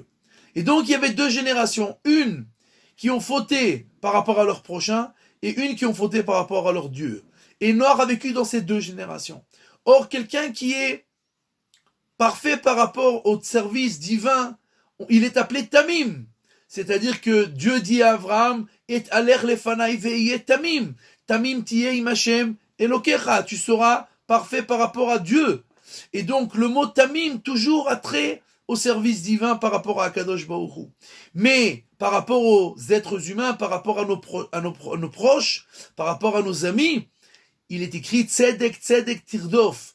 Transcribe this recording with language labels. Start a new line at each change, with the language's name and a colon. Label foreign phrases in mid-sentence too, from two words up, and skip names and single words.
French: Et donc il y avait deux générations. Une qui ont fauté par rapport à leurs prochains, et une qui ont fauté par rapport à leur Dieu. Et Noach a vécu dans ces deux générations. Or, quelqu'un qui est parfait par rapport au service divin, il est appelé Tamim. C'est-à-dire que Dieu dit à Abraham, et
Hebrew: התהלך לפני והיה תמים. תמים תהיה עם ה' אלוקיך.
French: Tu seras parfait par rapport à Dieu. Et donc, le mot Tamim, toujours a trait au service divin par rapport à
Hebrew: הקדוש ברוך הוא.
French: Mais par rapport aux êtres humains, par rapport à nos proches, par rapport à nos amis, il est écrit
Hebrew: צדק צדק תרדוף.